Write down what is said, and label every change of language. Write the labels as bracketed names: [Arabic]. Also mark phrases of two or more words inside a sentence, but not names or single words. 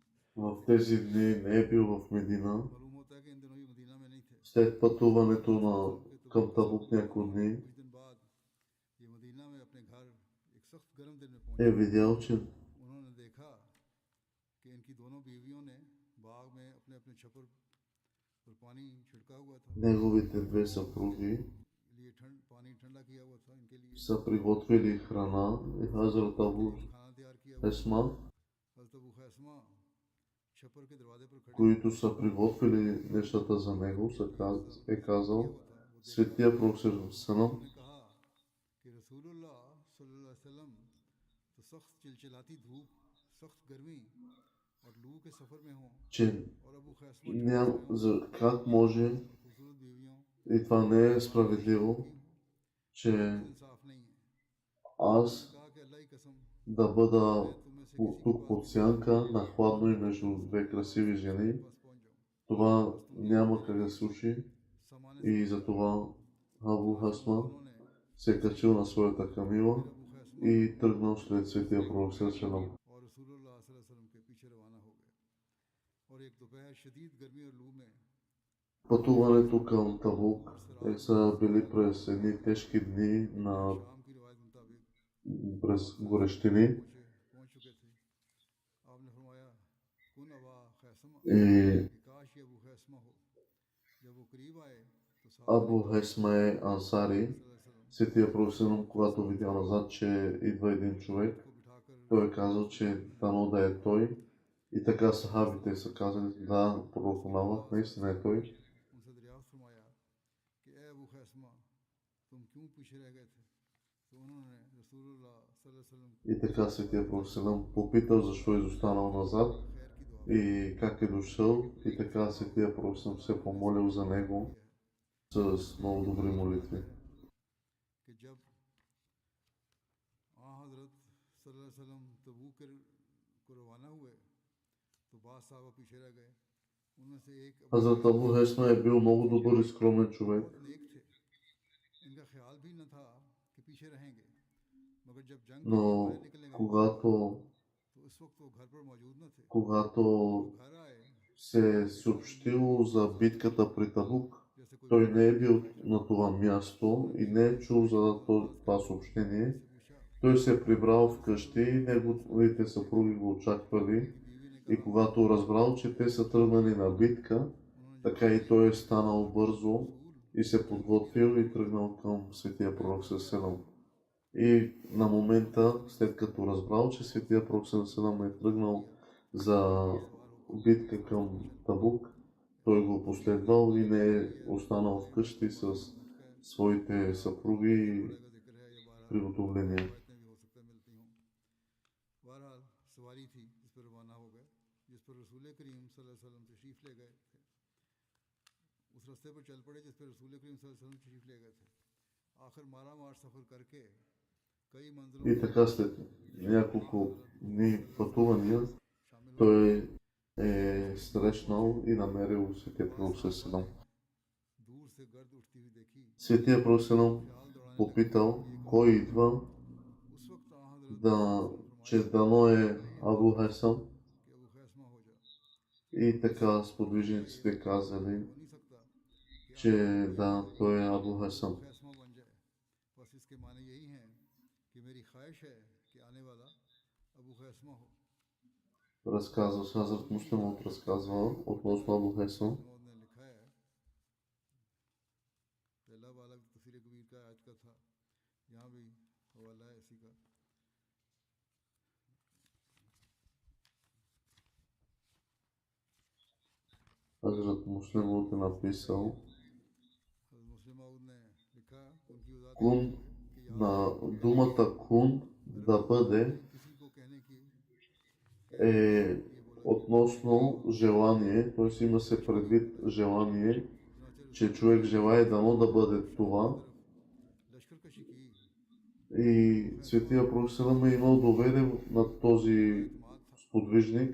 [Bulgarian] В тези дни не е бил в Медина. [Urdu] معلوم ہوتا ہے کہ ان دنوں یہ مدینہ میں نہیں تھے. [Bulgarian] След пътуването към [Urdu] तबूक [Bulgarian] Табук няколко дни [Urdu] کچھ دن بعد یہ مدینہ میں اپنے گھر ایک سخت گرم دن میں [Bulgarian] е [Urdu] पहुंचे। [Bulgarian] видял, че [Urdu] انہوں نے دیکھا کہ ان کی دونوں بیویوں نے باغ میں اپنے اپنے چھپر پر پانی چھڑکا ہوا تھا, [Bulgarian] неговите две съпруги [Urdu] لیے پانی ٹھنڈا کیا ہوا تھا ان کے لیے. [Bulgarian] са приготвили храна и Хазрат Абу [Urdu] کھانا تیار کیا ہوا. [Bulgarian] Хесма, [Urdu] حضرت ابو خیثمہ چھپر کے دروازے پر کھڑے [Bulgarian] които са приготвили нещата за него, е казал Светия Пророк Салам, [Urdu] نے کہا کہ رسول اللہ [Arabic] صلی اللہ علیہ وسلم [Urdu] تو سخت چلچلاتی دھوپ، سخت گرمی اور لو کے سفر میں ہوں, [Bulgarian] че [Urdu] اور ابو خیثمہ [Bulgarian] как може [Urdu] خوبصورت بیویوں [Bulgarian] и това не е справедливо, че [Urdu] انصاف نہیں ہے. [Bulgarian] аз [Urdu] کہا کہ اللہ کی قسم [Bulgarian] да бъда [Urdu] تمہیں سے کسی [Bulgarian] тук под сянка на хладно и между две красиви жени. [Urdu] پاس پہنچ جاؤں. [Bulgarian] Това няма как да се случи [Urdu] सामान्य [Bulgarian] и затова Абу Хасма [Urdu] دونوں نے [Bulgarian] се е качил на своята камила [Urdu] अबू खैसमा [Bulgarian] и тръгнал след Светия Пророк Салам. [Urdu] اور رسول اللہ [Arabic] صلی اللہ علیہ وسلم [Urdu] کے پیچھے روانہ ہو گئے. اور ایک دوپہر شدید گرمی اور لو میں [Bulgarian] Пътуването към Табук са били през едни тежки дни на [Urdu] شام کی روایت مطابق [Bulgarian] през горещини [Urdu] پہنچ چکے تھے. آپ نے فرمایا [Arabic] كن أبا خيثمة, [Bulgarian] и [Urdu] کہ کاش یہ ابو خیثمہ ہو۔ جب وہ قریب آئے تو [Bulgarian] Абу Хесма е ансари. Светия Пророк Салам, когато видя назад, че идва един човек, [Urdu] کو بٹھا کر [Bulgarian] той е казал, че дано да е той. И така сахабите са казали, да, пророк на Аллах, наистина е той. [Urdu] ان سے دریافت فرمایا کہ اے ابو خیثمہ تم کیوں پیچھے رہ گئے تھے. تو انہوں نے رسول اللہ [Arabic] صلی اللہ علیہ وسلم [Bulgarian] И така Светия Пророк Салам попитал защо е изостанал назад [Urdu] خیر کی دعا [Bulgarian] и как е дошъл. И така Светия Пророк Салам се помолил за него с много добри молитви. [Urdu] کہ جب حضرت [Arabic] صلی اللہ علیہ وسلم [Urdu] تبوک کو روانہ ہوئے تو بعد صاحب پیچھے رہ گئے. ان میں سے ایک [Bulgarian] Хазрат Абу Хесма е бил много добър и скромен човек, [Urdu] بہت نیک تھے. ان کا خیال بھی نہ تھا کہ پیچھے رہیں گے، مگر جب جنگ [Bulgarian] но [Urdu] باہر نکلنے گئے [Bulgarian] когато, [Urdu] تو اس وقت وہ گھر پر موجود نہ تھے. [Bulgarian] когато [Urdu] گھر آئے [Bulgarian] се е съобщило за битката при Табук, [Urdu] جیسے کوئی [Bulgarian] той не е бил на това място и не е чул за това съобщение. [Urdu] سے پوچھا. [Bulgarian] Той се е прибрал вкъщи и неговите съпруги го очаквали. И когато разбрал, че те са тръгнали на битка, така и той е станал бързо и се подготвил и тръгнал към Светия Пророк Салам. И на момента, след като разбрал, че Светия Пророк Салам е тръгнал за битка към Табук, той го последвал и не е останал вкъщи с своите съпруги и приготовления. [Urdu] بہرحال سواری تھی جس پر روانہ ہو گئے، جس پر رسول کریم [Arabic] صلی اللہ علیہ وسلم [Urdu] تشریف لے گئے تھے. اس راستے پر چل پڑے جس پر رسول کریم [Arabic] صلی اللہ علیہ وسلم [Urdu] تشریف لے گئے تھے. آخر مارا مار سفر کر کے کئی منزلوں [Bulgarian] И така след няколко дни пътувания, той е срещнал и намерил Светия Пророк Салам. [Urdu] دور سے گرد اٹھتی ہوئی دیکھی. [Bulgarian] Светия Пророк Салам попитал кой идва, [Urdu] اس وقت حضرت [Bulgarian] да, че дано е Абу Хесам. [Urdu] کہ ابو خیثمہ ہو جا, [Bulgarian] И така сподвижниците казали, [Urdu] ہو نہیں سکتا کہ [Bulgarian] че да, той е Абу Хесам. [Urdu] خیثمہ بن جائے. بس اس کے معنی یہی ہیں کہ میری خواہش ہے کہ آنے والا ابو خیثمہ ہو. [Bulgarian] Разказва Хазрат Муслим разказва относно Абу Хесам. [Urdu] مود نے لکھا ہے پہلا والا تفسیر کبیر کا آیت کا تھا، یہاں بھی حوالہ ہے اسی کا. [Bulgarian] Хазрат Муслим е написал, [Urdu] حضرت مسلم مود نے لکھا ان کی وضاحت [Bulgarian] кун [Urdu] कि [Bulgarian] на думата кун да бъде [Urdu] کسی کو کہنے کی [Bulgarian] е относно желание, т.е. има се предвид желание, че човек желае дано да бъде това. [Urdu] لشکر کشی کی [Bulgarian] И Светия Пророк Салам е имал доверие на този сподвижник